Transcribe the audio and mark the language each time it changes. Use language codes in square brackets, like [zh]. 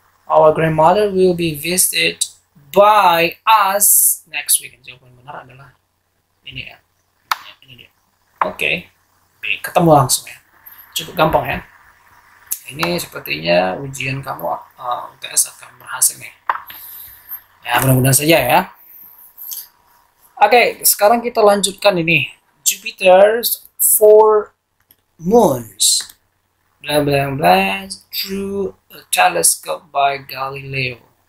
[en] Our grandmother will be visited by us next week. [id] Jawaban benar adalah ini ya. Ini dia. Oke. B, ketemu langsung ya. Cukup gampang ya. Ini sepertinya ujian kamu UTS akan berhasil nih. Ya, mudah-mudahan saja ya. Oke, sekarang kita lanjutkan ini. [en] Jupiter's 4 moons. Blah blah blah through a telescope by Galileo.